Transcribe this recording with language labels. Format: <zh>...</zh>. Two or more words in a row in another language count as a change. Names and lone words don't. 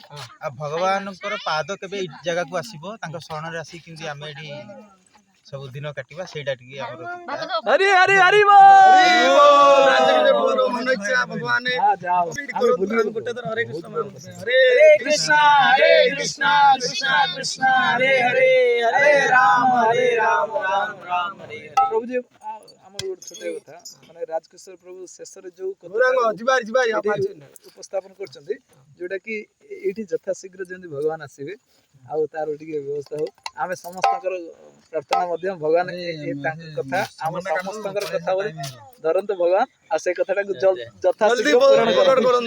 <or>ଆଉ ଭଗବାନଙ୍କର ପାଦ କେବେ ଏଇ ଜାଗାକୁ ଆସିବ ତାଙ୍କ ଶରଣରେ ଆସିକି କେମିତି ଆମେ ଏଠି ସବୁ ଦିନ କାଟିବା ସେଇଟା ଟିକେ ଆମର ହରି ହରି ହରି ବୋଲ ମନ ଇଚ୍ଛା ଭଗବାନ ଗୋଟେ ଥର</or> <sa>ହରେ କୃଷ୍ଣ ହରେ କୃଷ୍ଣ कृष्ण कृष्ण हरे हरे हरे राम राम राम हरे हरे।</sa> <hi>प्रभु जी</hi> <or>ଆମର ଗୋଟେ ଛୋଟ କଥା ମାନେ ରାଜକିଶୋର ପ୍ରଭୁ ଶେଷରେ ଯୋଉ ଉପସ୍ଥାପନ କରୁଛନ୍ତି ଯୋଉଟା କି ଏଇଠି ଯଥାଶୀଘ୍ର ଯେମିତି ଭଗବାନ ଆସିବେ ଆଉ ତାର ଟିକେ ବ୍ୟବସ୍ଥା ହଉ। ଆମେ ସମସ୍ତଙ୍କର ପ୍ରାର୍ଥନା ମଧ୍ୟ ଭଗବାନ ତାଙ୍କ କଥା ଆମ ସମସ୍ତଙ୍କର କଥା ବୋଲି ଧରନ୍ତୁ ଭଗବାନ ଆଉ ସେ କଥାଟାକୁ ଯଥାଶୀଘ୍ର ପୂରଣ କରନ୍ତୁ।</or>